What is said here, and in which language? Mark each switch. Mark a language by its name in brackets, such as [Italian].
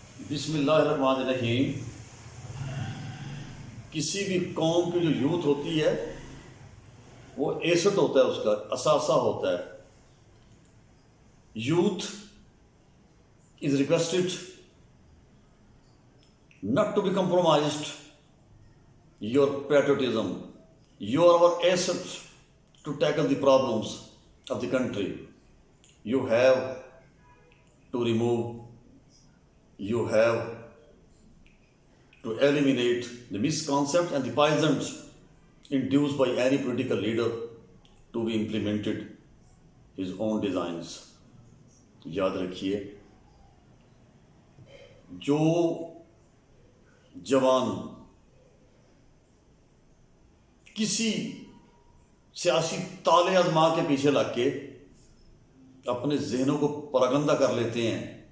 [Urdu] بسم اللہ الرحمن الرحیم۔ کسی بھی قوم کی جو یوتھ ہوتی ہے وہ ایسٹ ہوتا ہے، اس کا اثاثہ ہوتا ہے۔ [English] Youth is requested not to be compromised your patriotism. You are our asset to tackle the problems of the country. You have to remove, you have to eliminate the misconceptions and the poisons induced by any political leader to be implemented his own designs. [Urdu] یاد رکھیے، جو جوان کسی سیاسی تالے ازما کے پیچھے لگ کے اپنے ذہنوں کو پراگندہ کر لیتے ہیں